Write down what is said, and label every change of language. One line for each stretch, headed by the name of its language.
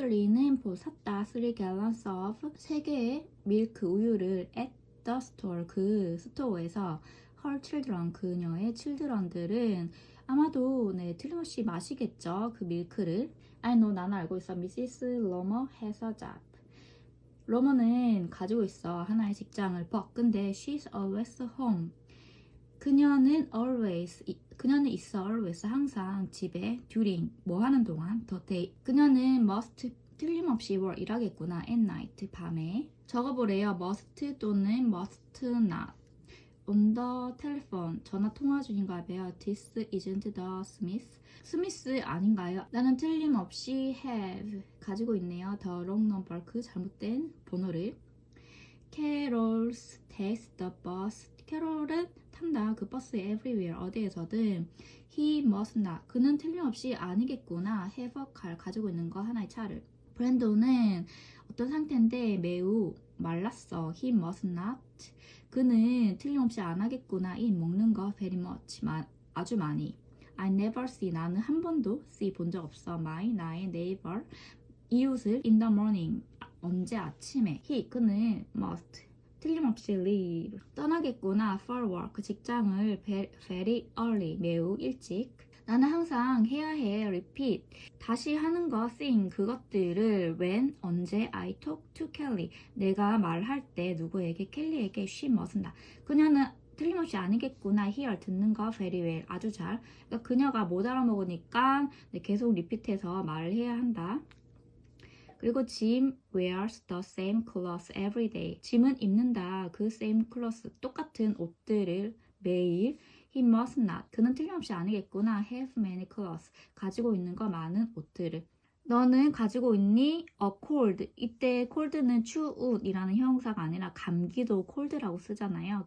Korean: Lee는 샀다
English: 3 gallons of
Korean: 3개의 밀크 우유를
English: at the store
Korean: 그 스토어에서
English: her children
Korean: 그녀의 children들은 아마도 네 틀림없이 마시겠죠 그 밀크를.
English: I know
Korean: 나는 알고 있어.
English: Mrs. Lomer has a job.
Korean: 로머는 가지고 있어 하나의 직장을.
English: but
Korean: 근데
English: she's always home.
Korean: 그녀는 있어 always 항상 집에 during 뭐 하는 동안 the day. 그녀는 must 틀림없이 work 일하겠구나 at night 밤에. 적어보래요. must 또는 must not.
English: on the telephone
Korean: 전화 통화 중인가 봐요.
English: This isn't the Smith.
Korean: 스미스 아닌가요? 나는 틀림없이 have 가지고 있네요. the wrong number 그 잘못된 번호를.
English: Carol's takes the bus.
Korean: 캐롤은 탄다 그 버스에 everywhere 어디에서든.
English: He must not
Korean: 그는 틀림없이 아니겠구나
English: have a car
Korean: 가지고 있는 거 하나의 차를. 브랜도는 어떤 상태인데 매우 말랐어.
English: He must not
Korean: 그는 틀림없이 안 하겠구나 eat 먹는 거
English: very much
Korean: 아주 많이.
English: I never see
Korean: 나는 한 번도 see 본 적 없어. 나의 neighbor 이웃을
English: in the morning
Korean: 언제 아침에. he 그는 must 틀림없이 leave 떠나겠구나
English: for work
Korean: 직장을
English: very early
Korean: 매우 일찍. 나는 항상 해야 해 repeat 다시 하는 거 thing 그것들을 when 언제
English: I talk to Kelly
Korean: 내가 말할 때 누구에게 켈리에게
English: she must not
Korean: 그녀는 틀림없이 아니겠구나 hear 듣는 거
English: very well
Korean: 아주 잘. 그러니까 그녀가 못 알아먹으니까 계속 리피트해서 말을 해야 한다.
English: 그리고 Jim wears the same clothes every day.
Korean: 짐은 입는다 그 same clothes 똑같은 옷들을 매일.
English: He must not
Korean: 그는 틀림없이 아니겠구나
English: have many clothes
Korean: 가지고 있는 거 많은 옷들을. 너는 가지고 있니?
English: a cold
Korean: 이때 cold는 추운이라는 형용사가 아니라 감기도 cold라고 쓰잖아요.